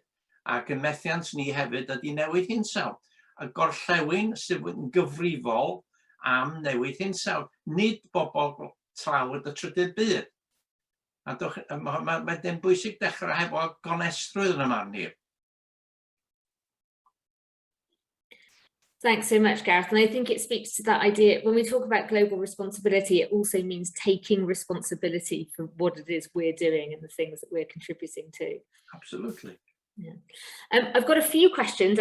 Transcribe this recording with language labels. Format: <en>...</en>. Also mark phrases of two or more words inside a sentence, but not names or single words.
<cy>Ac y methiant ni hefyd ydy Newid Hinsawdd, y gorllewin sydd yn gyfrifol am Newid Hinsawdd, nid bobl tlawd y trydydd byd. A mae'n bwysig dechrau hefo gonestrwydd yn y marn i.</cy> <en>Thanks so much, Gareth. And I think it speaks to that idea, when we talk about global responsibility, it also means taking responsibility for what it is we're doing and the things that we're contributing to. Absolutely. Yeah. I've got a few questions.</en>